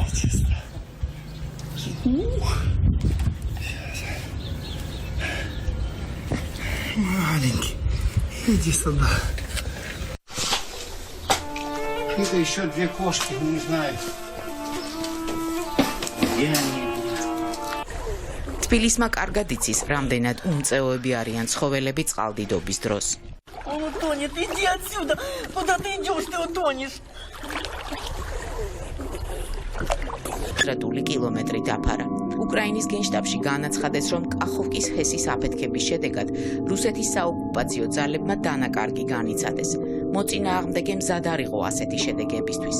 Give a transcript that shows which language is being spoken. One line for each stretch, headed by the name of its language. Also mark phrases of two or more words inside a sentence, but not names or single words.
Russian: Маленький, иди сюда. Это еще две кошки, не знаю, где они.
Georgian: თბილისმა კარგად იცის, რამდენად უმწეოები არიან ცხოველები წყალდიდობის დროს.
Russian: Он утонет, иди отсюда. Куда ты идешь, ты утонешь.
Georgian: ტრატული კილომეტრი დაფარა. უკრაინის გენშტაბში განაცხადეს, რომ კახოვკის ჰესის აფეთქების შედეგად რუსეთის საოკუპაციო ძალებმა დანაკარგი განიცადეს. მოწინააღმდეგე მზად არ იყო ასეთი შედეგებისთვის.